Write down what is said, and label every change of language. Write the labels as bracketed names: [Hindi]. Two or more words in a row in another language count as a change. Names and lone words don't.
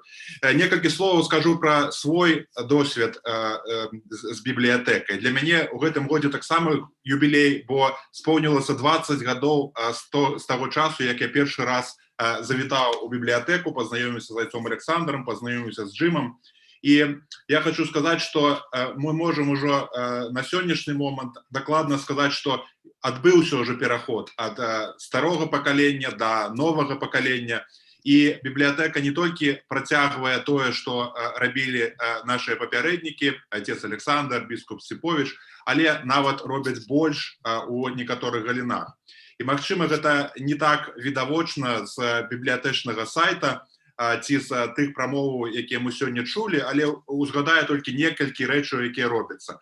[Belarusian] Некалькі словаў скажу пра свой досвед з бібліятэкай. Для мяне ў гэтым годзе таксама юбілей, бо споўнілася 20 гадоў з таго часу, як я першы раз завітаў у бібліятэку, пазнаёміўся з айцом Александром, пазнаёміўся з Джимом. [Russian] И я хочу сказать, что мы можем уже на сегодняшний момент докладно сказать, что отбылся уже переход от старого поколения до нового поколения. И библиотека не только протягивая то, что робили наши папярэднікі, отец Александр, бискуп Сипович, [Belarusian] але нават робяць больш у некаторых галінах. И, магчыма, гэта не так відавочна з бібліятэчнага сайта, ці з тых прамоваў, якія мы сёння чулі, але узгадаю толькі некалькі рэчаў, якія робяцца.